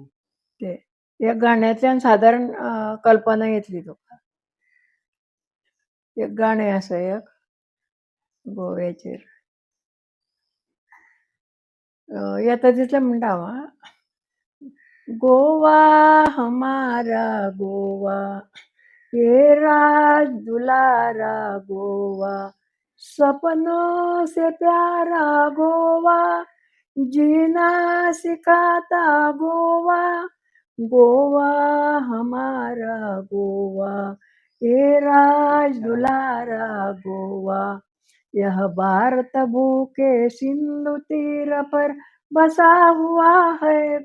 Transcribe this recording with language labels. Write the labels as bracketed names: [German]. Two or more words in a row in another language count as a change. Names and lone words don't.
[Konkani] ते ह्या गाण्यातल्यान सादारण कल्पना येतली तुका. एक गाणें आसा एक गोव्याचेर येता तितलें म्हणटा हांव [Hindi] गोवा हमारा गोवा ये राज दुलारा गोवा सपनों से प्यारा गोवा जीना सिखाता गोवा गोवा हमारा गोवा ये राज दुलारा गोवा यह भारत भूखे सिंधु तीर पर बसा हुआ है